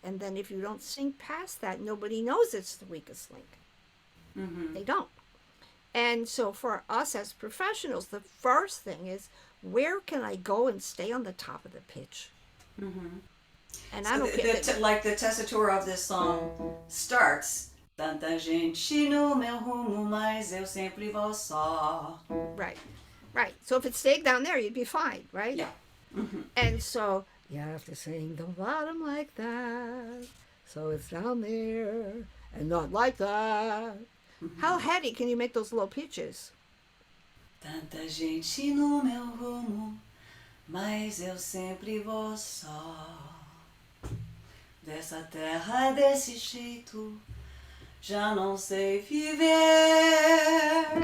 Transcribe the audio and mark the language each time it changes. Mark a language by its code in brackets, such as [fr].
[en] And then if you don't sing past that, nobody knows it's the weakest link. They don't. And so for us as professionals, the first thing is, where can I go and stay on the top of the pitch? And So I don't care. like the tessitura of this song starts. [pt] Tanta gente no meu rumo, mas eu sempre vou só. [en] Right, right. So if it stayed down there, you'd be fine, right? Yeah. And so you have to sing the bottom like that, so it's down there and not like that. How heady can you make those low pitches? [pt] Tanta gente no meu rumo, mas eu sempre vou só. Dessa terra desse jeito, já não sei viver.